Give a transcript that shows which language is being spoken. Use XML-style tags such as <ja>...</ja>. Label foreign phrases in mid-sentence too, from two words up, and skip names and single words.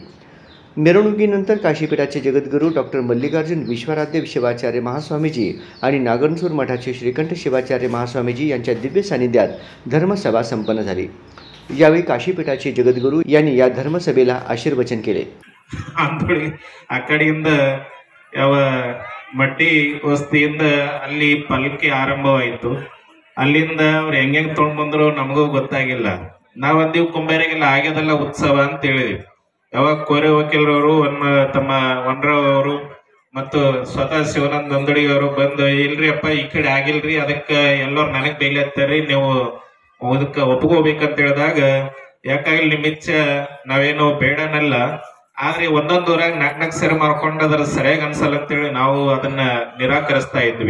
<mr>मिरवणुकीनंतर काशीपीठाचे जगद्गुरू डॉक्टर मल्लिकार्जुन विश्वाराध्य शिवाचार्य महास्वामीजी आणि नागनसूर मठाचे श्रीकंठ शिवाचार्य महास्वामीजी यांच्या दिव्य सानिध्यात धर्मसभा संपन्न झाली। यावेळी काशीपीठाचे जगद्गुरू यांनी या धर्मसभेला आशीर्वचन केले।</mr> <kn>ಅಂಥೇಳಿ ಆ ಕಡೆಯಿಂದ ಯಾವ ಮಟ್ಟಿ ವಸ್ತಿಯಿಂದ ಅಲ್ಲಿ ಪಲ್ಕಿ ಆರಂಭವಾಯಿತು। ಅಲ್ಲಿಂದ ಅವ್ರು ಹೆಂಗೆ ತೊಗೊಂಡು ಬಂದ್ರು ನಮಗೂ ಗೊತ್ತಾಗಿಲ್ಲ। ನಾವು ಅಂದಿವ್ ಕುಂಬಾರಿಗೆಲ್ಲ ಆಗ್ಯದಲ್ಲ ಉತ್ಸವ ಅಂತ ಹೇಳಿದ್ವಿ। ಯಾವಾಗ ಕೋರೆ ವಕೀಲರವರು ತಮ್ಮ ವನರಾವ್ ಅವರು ಮತ್ತು ಸ್ವತಃ ಶಿವಾನಂದ ನಂದಡಿ ಅವರು ಬಂದು ಇಲ್ರಿ ಅಪ್ಪ ಈ ಕಡೆ ಆಗಿಲ್ರಿ, ಅದಕ್ಕೆ ಎಲ್ಲರೂ ನನಗೆ ಬೈಲತ್ತಾರಿ, ನೀವು ಅದಕ್ಕೆ ಒಪ್ಕೋಬೇಕಂತ ಹೇಳಿದಾಗ ಯಾಕಾಗಲಿ ನಿಮ್ಮ ಇಚ್ಛೆ, ನಾವೇನೋ ಬೇಡನಲ್ಲ, ಆದ್ರೆ ಒಂದೊಂದು ಊರಾಗ ನಾಲ್ಕು ಸರಿ ಮಾಡ್ಕೊಂಡು ಅದ್ರ ಸರಿಯಾಗಿ ಅನ್ಸಲ್ಲ ಅಂತೇಳಿ ನಾವು ಅದನ್ನ ನಿರಾಕರಿಸ್ತಾ ಇದ್ವಿ।</kn>